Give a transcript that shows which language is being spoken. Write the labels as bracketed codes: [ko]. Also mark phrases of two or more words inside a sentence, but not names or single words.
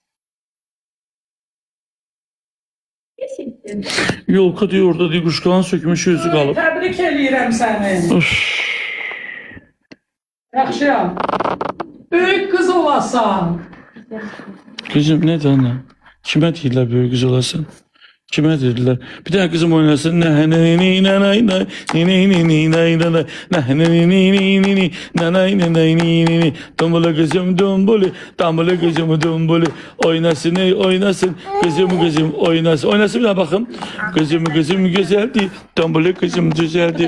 [az] Yolka diyor orada diyor quşqalan sökmüş yüzü qalıb. Təbrik eləyirəm səni. Üf. Yaxşıyam. Böyük qız olasan. [tr] Kızım ne ana? [az] Kime deyirlər böyük qız olasan? Kime deyirlər? [tr] Bir tane kızım oynasın. Dombolo kızım domboli, dombolo kızım domboli. Oynasın ey oynasın, kızım oynasın. Oynasın bir daha bakın. Kızım güzeldi, dombolo kızım güzeldi.